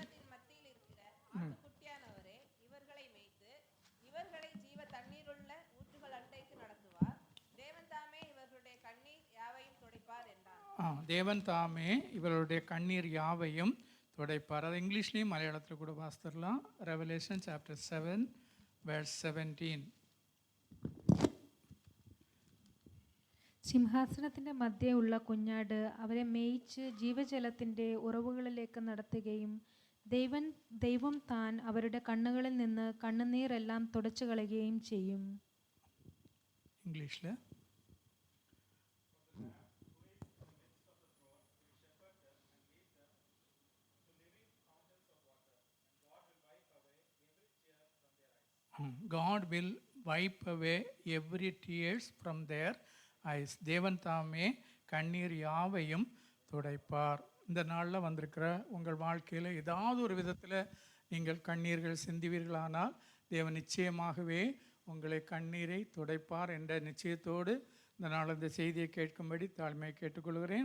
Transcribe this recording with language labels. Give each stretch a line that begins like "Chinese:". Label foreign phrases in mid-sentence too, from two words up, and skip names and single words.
Tamil: மத்தியில் இருக்கிற ஆட்டுக்குட்டியானவரே இவர்களை மேய்த்து இவர்களை ஜீவ தண்ணீருள்ள ஊற்றுகள் அண்டைக்கு நடத்துவார். தேவன் தாமே இவர்களுடைய கண்ணீர் யாவையும் துடைப்பார் என்றார். தேவன் தாமே இவருடைய கண்ணீர் யாவையும் துடைப்பார். அது இங்கிலீஷ்லேயும் மலையாளத்தில் கூட வாசித்துடலாம்.
English: Revelation chapter 7 verse 17.
Malayalam: സിംഹാസനത്തിൻ്റെ മധ്യേ ഉള്ള കുഞ്ഞാട് അവരെ മേയിച്ച് ജീവജലത്തിൻ്റെ ഉറവുകളിലേക്ക് നടത്തുകയും ദൈവം താൻ അവരുടെ കണ്ണുകളിൽ നിന്ന് കണ്ണുനീരെല്ലാം തുടച്ചു കളയുകയും ചെയ്യും.
English: ഇംഗ്ലീഷിൽ God will wipe away every tears from their eyes.
Tamil: தேவன் தாமே கண்ணீர் யாவையும் துடைப்பார். இந்த நாளில் வந்திருக்கிற உங்கள் வாழ்க்கையில் ஏதாவது ஒரு விதத்தில் நீங்கள் கண்ணீர்கள் சிந்துவீர்களானால் தேவன் நிச்சயமாகவே உங்களை கண்ணீரை துடைப்பார் என்ற நிச்சயத்தோடு இந்த நாள் இந்த செய்தியை கேட்கும்படி தாழ்மையை கேட்டுக்கொள்கிறேன்.